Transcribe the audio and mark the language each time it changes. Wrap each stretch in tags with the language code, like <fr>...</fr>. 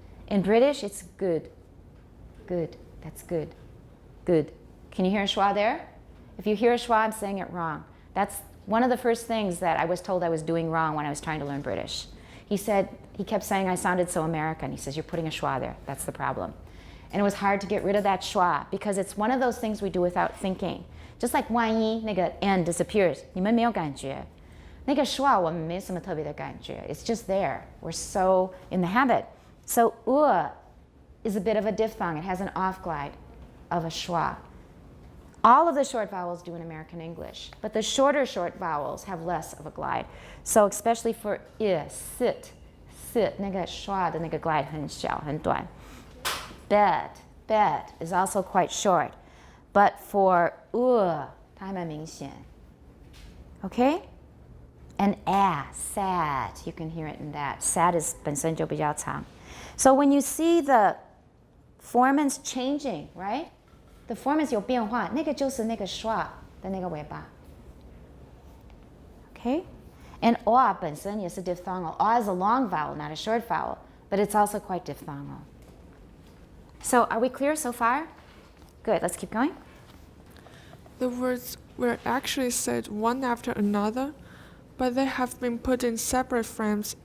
<en>In British, it's good, good. That's good, good. Can you hear a schwa there? If you hear a schwa, I'm saying it wrong. That's one of the first things that I was told I was doing wrong when I was trying to learn British. He kept saying I sounded so American. He says, you're putting a schwa there. That's the problem. And it was hard to get rid of that schwa because it's one of those things we do without thinking. Just like</en> <zh>万一那个 n disappears, 你们没有感觉。那个 schwa 我们没什么特别的感觉.</zh> <en>It's just there. We're so in the habit. So is a bit of a diphthong. It has an off glide of a schwa. All of the short vowels do in American English, but the shorter short vowels have less of a glide. So especially for sit,</en> <zh>那个 schwa 的那个 glide 很小很短.</zh> <en>Bed is also quite short. But for</en> <zh>它还蛮明显.</zh> <en>Okay? And sad, you can hear it in that. Sad is</en> <zh>本身就比较长.</zh> <en>So when you see the formants changing, right? The formants</en> <zh>有变化，那个就是那个 schwa 的那个尾巴.</zh> <en>Okay? And</en> <zh>本身也是</zh> <en>diphthongal. Is a long vowel, not a short vowel, but it's also quite diphthongal. So are we clear so far? Good, let's keep going. The words were actually said one after another, but they have been put in separate frames</en>